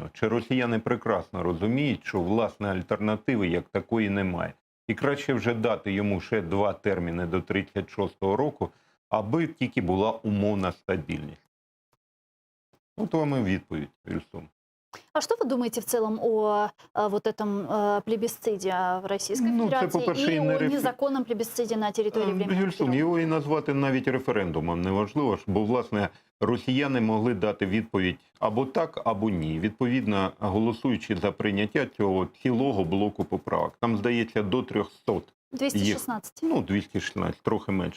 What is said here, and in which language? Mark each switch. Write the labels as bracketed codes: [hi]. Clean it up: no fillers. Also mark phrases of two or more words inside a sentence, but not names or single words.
[uk] Чи росіяни прекрасно розуміють, що власне альтернативи як такої немає? І краще вже дати йому ще 2 терміни до 36-го року, аби тільки була умовна стабільність. От вам і відповідь, Вільсум. [ru] А что вы думаете в целом о вот этом плебисциде в Российской [uk] Ну, це, [ru] Федерации [uk] по-перше, [ru] и [uk] і не [ru] о незаконном плебисциде на территории временных [uk] Гюльсум, [ru] периодов? [uk] його і назвати навіть референдумом неважливо, бо, власне, росіяни могли дати відповідь або так, або ні. Відповідно, голосуючи за прийняття цього цілого блоку поправок. Там, здається, до 300. 216. Ну, 216, трохи менше.